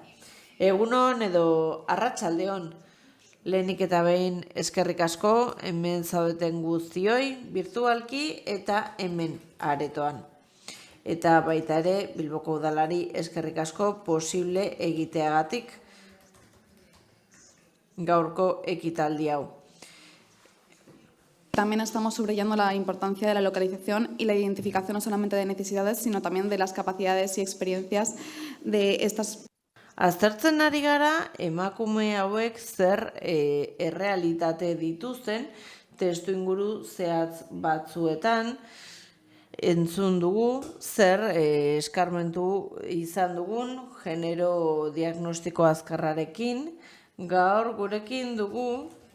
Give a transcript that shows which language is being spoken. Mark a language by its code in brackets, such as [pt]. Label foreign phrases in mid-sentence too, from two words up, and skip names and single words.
[eu] Egunon edo arratsaldeon. Lehenik eta behin eskerrik asko, hemen zaudeten guztioi, virtualki eta hemen aretoan. Eta baita ere, Bilboko udalari eskerrik asko posible egiteagatik gaurko ekitaldi hau. [es] También estamos subrayando la importancia de la localización y la identificación no solamente de necesidades, sino también de las capacidades y experiencias de estas. [eu] Aztertzen ari gara, emakume hauek zer errealitate dituzten, testuinguru zehatz batzuetan, entzun dugu, zer eskarmentu izan dugun, genero diagnostiko azkarrarekin, gaur gurekin dugu,